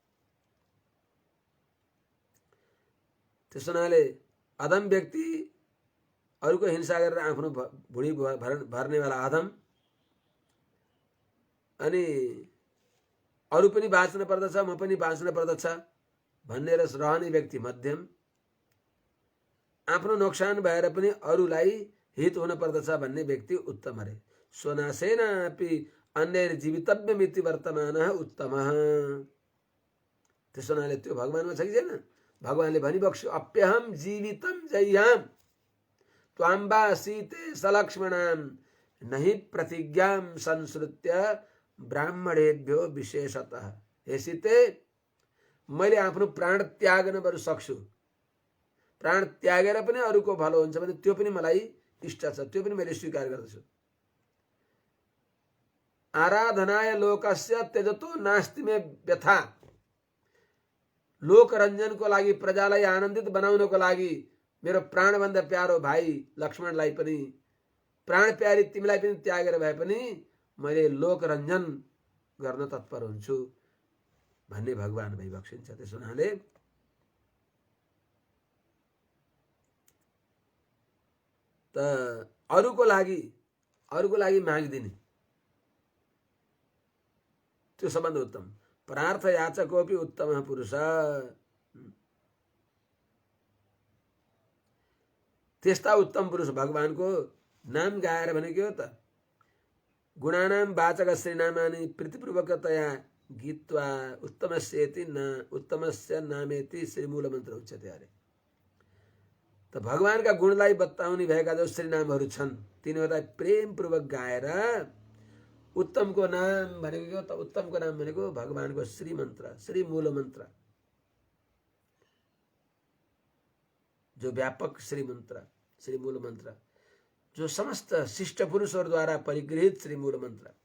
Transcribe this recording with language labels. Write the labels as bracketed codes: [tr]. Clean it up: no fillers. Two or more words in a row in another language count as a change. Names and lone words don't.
[ne] त्यस हुनाले अधम व्यक्ति अरूको हिंसा गरेर आफ्नो भुँडी भर्नेवाला अधम, अनि अरू पनि बाँच्न पर्दछ म पनि बाँच्न पर्दछ भन्ने रहने व्यक्ति मध्यम, आफ्नो नोक्सान भएर पनि अरूलाई हित हुन पर्दछ भन्ने व्यक्ति उत्तम अरे। [sa] स्वनाशेनापि अन्यैर्जीवितव्यमिति वर्तमानः उत्तमः। [ne] त्यसो हुनाले त्यो भगवानमा छ कि छैन? भगवानले भनिबक्स्यो [sa] अप्यहम जीवितम जय्याम त्वाम्बा सीते सलक्ष्मणाम नहि प्रतिज्ञाम संश्रुत्य ब्राह्मणेभ्यो विशेषतः। [ne] हे सीते, मैले आफ्नो प्राण त्याग्न बरु सक्छु, प्राण त्यागेर पनि अरूको भलो हुन्छ भने त्यो पनि मलाई इष्ट छ, त्यो पनि मैले स्वीकार गर्दछु। [sa] आराधनाय लोकस्य त्यजतो नास्ति मे व्यथा। [ne] लोक रञ्जनको लागि, प्रजालाई आनन्दित बनाउनको लागि मेरो प्राणभन्दा प्यारो भाइ लक्ष्मणलाई पनि, प्राण प्यारी तिमीलाई पनि त्यागेर भए पनि मैले लोक रञ्जन गर्न तत्पर हुन्छु भन्ने भगवान भइबक्सिन्छ। त्यसो हुनाले त अरूको लागि माग्दिने त्यो सबभन्दा उत्तम। [sa] परार्थ याचकोपि उत्तमः पुरुषः। [ne] त्यस्ता उत्तम पुरुष भगवानको नाम गाएर भने के हो त? [sa] गुणानाम वाचक श्रीनामानि प्रीतिपूर्वकतया गीत्वा उत्तमस्येति न उत्तमस्य नामेति श्रीमूल मन्त्र उच्यते अरे। [ne] त भगवानका गुणलाई बताउने भएका जो श्रीनामहरू छन् तिनीहरूलाई प्रेमपूर्वक गाएर उत्तमको नाम भनेको के हो त? उत्तमको नाम भनेको भगवानको श्री मन्त्र, श्री मूल मन्त्र, जो व्यापक श्री मन्त्र, श्री मूल मन्त्र, जो समस्त शिष्ट पुरुषहरूद्वारा परिगृहित श्री मूल मन्त्र।